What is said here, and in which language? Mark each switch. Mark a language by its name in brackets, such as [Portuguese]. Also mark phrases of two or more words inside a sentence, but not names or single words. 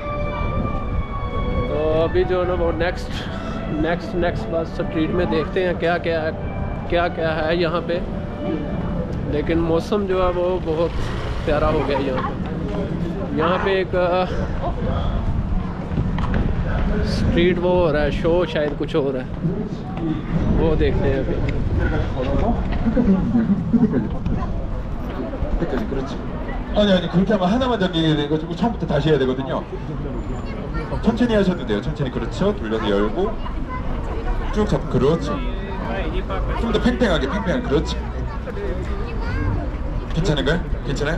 [Hindi] तो अभी जो है ना वो नेक्स्ट बस स्ट्रीट में देखते हैं क्या क्या है यहाँ पे। लेकिन मौसम जो है वो बहुत प्यारा हो गया यहाँ पे एक स्ट्रीट वो हो रहा है, शो शायद कुछ हो रहा है, वो देखते हैं अभी। [Korean] 아니 그렇게 하면 하나만 잠기게 돼가지고 처음부터 다시 해야 되거든요. 천천히 하셔도 돼요. 천천히. 그렇죠. 돌려서 열고 쭉 잡고. 그렇죠. 좀 더 팽팽하게. 그렇지. 괜찮은가요? 괜찮아요?